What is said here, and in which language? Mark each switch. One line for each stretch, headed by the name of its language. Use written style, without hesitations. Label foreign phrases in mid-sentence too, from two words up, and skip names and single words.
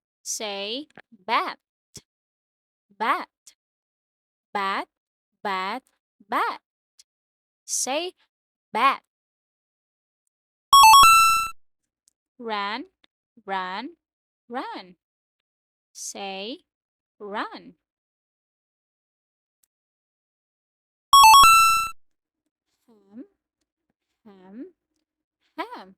English: Say bat, bat, bat, bat, bat. Say bat. Run, run, run. Say run. Ham, ham, ham.